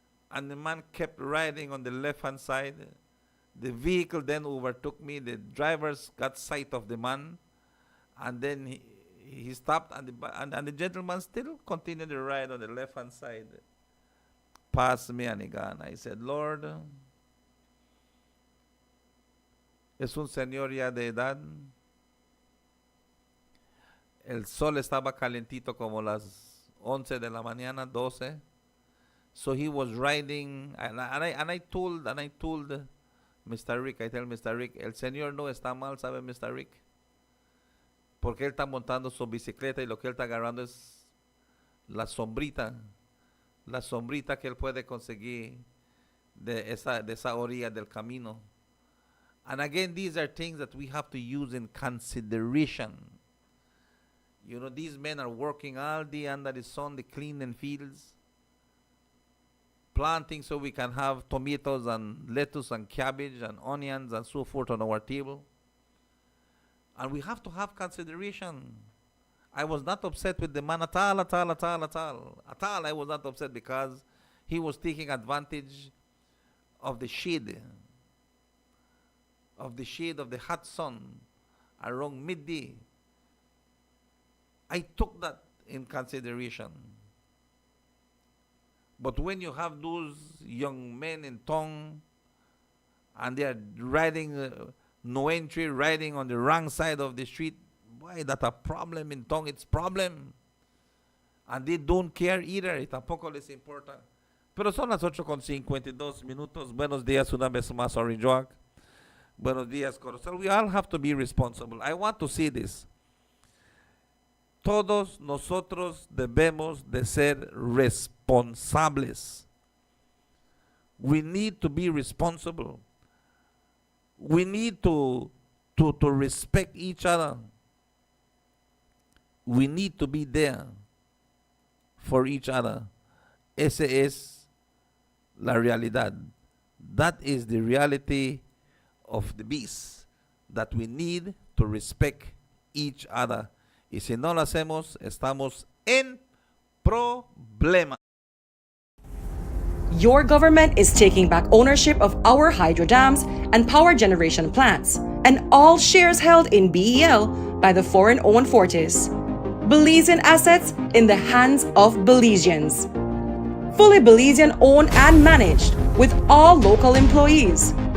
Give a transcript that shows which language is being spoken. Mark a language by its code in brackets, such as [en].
[en] And the man kept riding on the left hand side. The vehicle then overtook me. The drivers got sight of the man. And then he stopped, and the gentleman still continued the ride on the left hand side. Passed me and he gone. I said, Lord, [es] es un señor ya de edad. El sol estaba calentito como las 11 de la mañana, 12. [en] So he was riding, and I told Mr. Rick, I tell Mr. [es] Rick, el señor no está mal, ¿sabe Mr. Rick? Porque él está montando su bicicleta y lo que él está agarrando es la sombrita que él puede conseguir de esa orilla del camino. [en] And again, these are things that we have to use in consideration. You know, these men are working all day under the sun, the cleaning fields, planting so we can have tomatoes and lettuce and cabbage and onions and so forth on our table. And we have to have consideration. I was not upset with the man at all. At all, I was not upset, because he was taking advantage of the shade of the hot sun around midday. I took that in consideration. But when you have those young men in town and they are riding, no entry, riding on the wrong side of the street, why that a problem in town? It's problem. And they don't care either. [es] Y tampoco les importa. Pero son las 8:52. Buenos días una vez más, Orange Walk. Buenos días, Corozal. [en] We all have to be responsible. I want to say this. [es] Todos nosotros debemos de ser responsables. [en] We need to be responsible. We need to respect each other. We need to be there for each other. [es] Esa es la realidad. [en] That is the reality of the beast, that we need to respect each other. [es] Y si no lo hacemos, estamos en problema. [en] Your government is taking back ownership of our hydro dams and power generation plants, and all shares held in BEL by the foreign-owned Fortis. Belizean assets in the hands of Belizeans. Fully Belizean-owned and managed, with all local employees.